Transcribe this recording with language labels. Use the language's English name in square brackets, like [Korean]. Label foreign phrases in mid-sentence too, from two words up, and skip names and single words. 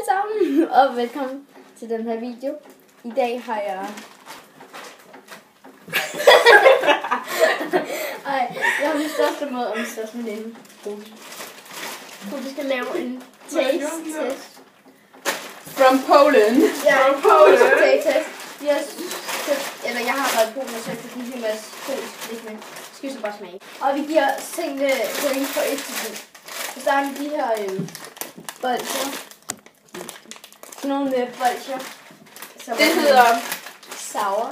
[Danish] Godmorgen og velkommen til den her video. I dag har jeg... jeg har min største måde og min største veninde. Vi skal lave en taste-test. [English] From Poland. [Danish] Ja, [English] from Poland. [Danish] Taste-test. Jeg har været i Polen, så jeg fik en hel masse polsk lidt med. Skal vi så bare smage. Og vi giver tingene point for 1 til 10. Vi starter med de her bolcher. Sådan nogle bolcher. Det hedder sour.